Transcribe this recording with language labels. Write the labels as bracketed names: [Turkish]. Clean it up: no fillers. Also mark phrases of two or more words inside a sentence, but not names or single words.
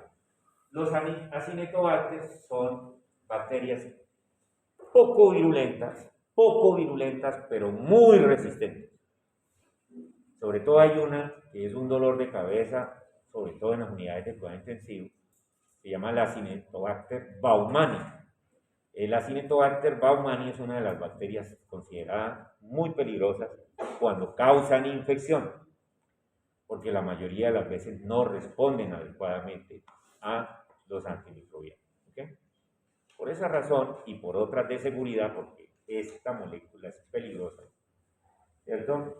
[Spanish] Los acinetobacter son bacterias poco virulentas, pero muy resistentes. Sobre todo hay una que es un dolor de cabeza, sobre todo en las unidades de cuidado intensivo, se llama la Acinetobacter baumannii. La Acinetobacter baumannii es una de las bacterias consideradas muy peligrosas cuando causan infección, porque la mayoría de las veces no responden adecuadamente a los antimicrobianos. ¿Okay? Por esa razón y por otras de seguridad, porque esta molécula es peligrosa, ¿cierto?